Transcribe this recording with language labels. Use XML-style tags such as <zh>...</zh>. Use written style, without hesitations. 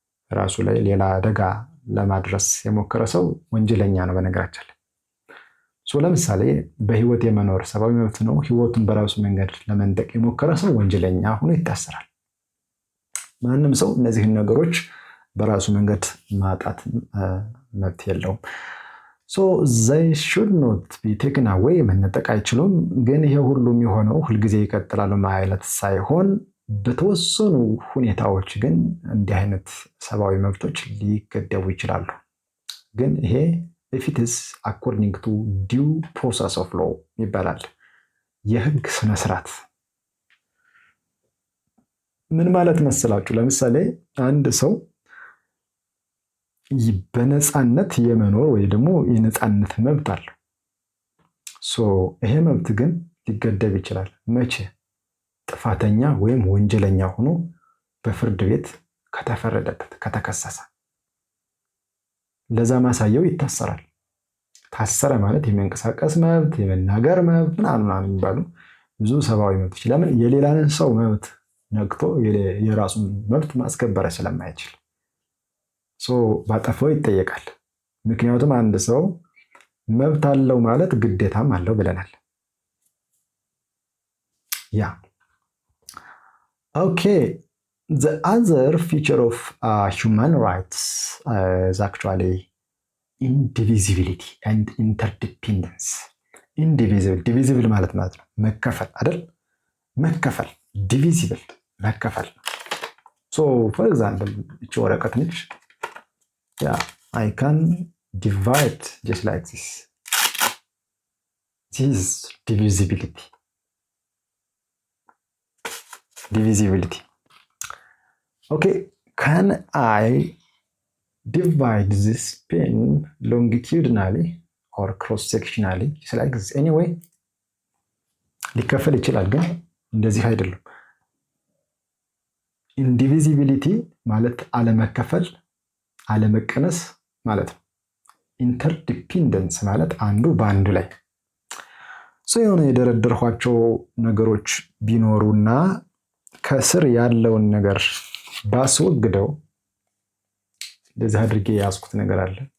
<am>ራሱ ላይ ሌላ አደጋ ለማድረስ የሞከረ ሰው ወንጀለኛ ነው በነገራችን ላይ። ለምሳሌ በህይወት የመኖር ሰብአዊ መብት ነው። ህይወቱን በራሱ መንገድ ለመንጠቅ የሞከረ ሰው ወንጀለኛ ሆኖ ይታሰራል። ማንም ሰው እነዚህን ነገሮች በራሱ መንገድ ማጣት መብት የለውም።</am> <en>they should not be taken away</en> <am>መነጠቅ አይችሉም። ግን ይሄ ሁሉ የሚሆነው ሁልጊዜ ይቀጥላሉ ማለት ሳይሆን በተወሰኑ ሁኔታዎች ግን እንዲህ አይነት ሰብአዊ መብቶች ሊገደቡ ይችላሉ። ግን ይሄ</am> <en>if it is according to due process of law</en> <am>ይባላል። የህግ ስነስርዓት ምን ማለት መሰላችሁ? ለምሳሌ አንድ ሰው በነፃነት የመኖር ወይ ደግሞ የነፃነት መብት አለው። ይሄ መብት ግን ሊገደብ ይችላል። መቼ? ጥፋተኛ ወይም ወንጀለኛ ሆኖ በፍርድ ቤት ከተፈረደበት፣ ከተከሰሰ። ለዛ ማሳየው ይታሰራል። ታሰረ ማለት የመንቀሳቀስ መብት፣ የመናገር መብት ምናምን የሚባሉ ብዙ ሰብአዊ መብቶች። ለምን? የሌላንን ሰው መብት ነግቶ የራሱን መብት ማስከበር ስለማይችል ባጠፋው ይጠየቃል። ምክንያቱም አንድ ሰው መብት አለው ማለት ግዴታም አለው ብለናል። ኦኬ</am> <en>the other feature of human rights is actually indivisibility and interdependence.</en> <am>divisible ማለት ነው መከፈል አይደል?</am> <en>መከፈል divisible መከፈል። for example</en> <am>እቺ ወረቀት ነች።</am> <en>I can divide just like this. This is divisibility. Okay, can I divide this pen longitudinally or cross-sectionally just like this?</en> <am>Anyway, ሊከፈል ይችላል ግን እንደዚህ አይደለም። ኢንዲቪዚቢሊቲ ማለት አለመከፈል፣ አለመቀነስ ማለት ነው። ኢንተርዲፔንደንስ ማለት አንዱ በአንዱ ላይ የሆነ የደረደርኳቸው ነገሮች ቢኖሩና ከስር ያለውን ነገር ባስወግደው እንደዚህ አድርጌ የያዝኩት ነገር አለ።</am>